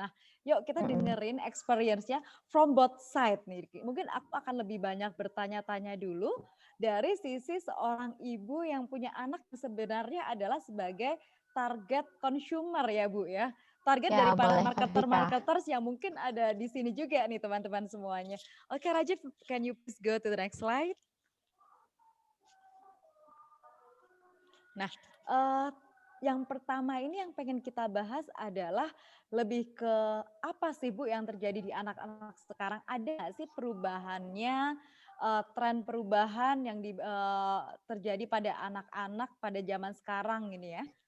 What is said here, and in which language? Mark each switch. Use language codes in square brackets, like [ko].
[id] Nah, yuk kita dengerin experience-nya [en] from both side [id] nih. Mungkin aku akan lebih banyak bertanya-tanya dulu dari sisi seorang ibu yang punya anak sebenarnya adalah sebagai target consumer ya Bu ya. Target dari para marketer-marketers yang mungkin ada di sini juga nih teman-teman semuanya. [en] Oke Rajiv, can you please go to the next slide? [id] Nah, yang pertama ini yang pengen kita bahas adalah lebih ke apa sih Bu yang terjadi di anak-anak sekarang? Ada nggak sih perubahannya, tren perubahan yang terjadi pada anak-anak pada zaman sekarang ini ya?